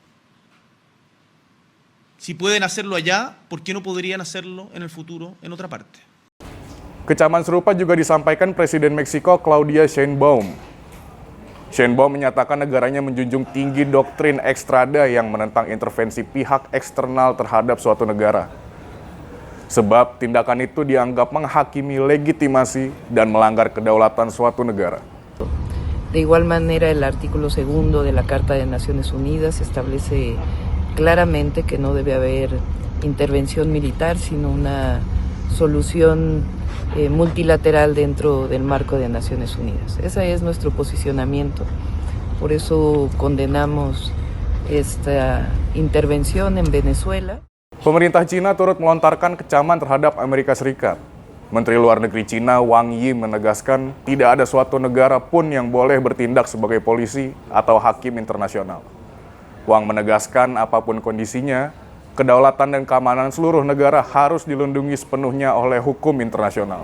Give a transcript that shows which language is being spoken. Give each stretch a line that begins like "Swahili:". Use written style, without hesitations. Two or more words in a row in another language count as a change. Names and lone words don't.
Spanish: Si pueden hacerlo allá, ¿por qué no podrían hacerlo en el futuro en otra parte?
Indonesian: Kecaman serupa juga disampaikan Presiden Meksiko Claudia Sheinbaum. Sheinbaum menyatakan negaranya menjunjung tinggi doktrin ekstrada yang menentang intervensi pihak eksternal terhadap suatu negara. Sebab tindakan itu dianggap menghakimi legitimasi dan melanggar kedaulatan suatu negara.
Spanish: De igual manera, el artículo 2 de la Carta de Naciones Unidas establece claramente que no debe haber intervención militar, sino una solución multilateral dentro del marco de Naciones Unidas. Ese es nuestro posicionamiento. Por eso condenamos esta intervención en Venezuela.
Indonesian: Pemerintah Cina turut melontarkan kecaman terhadap Amerika Serikat. Menteri Luar Negeri Cina Wang Yi menegaskan tidak ada suatu negara pun yang boleh bertindak sebagai polisi atau hakim internasional. Wang menegaskan apapun kondisinya, kedaulatan dan keamanan seluruh negara harus dilindungi sepenuhnya oleh hukum internasional.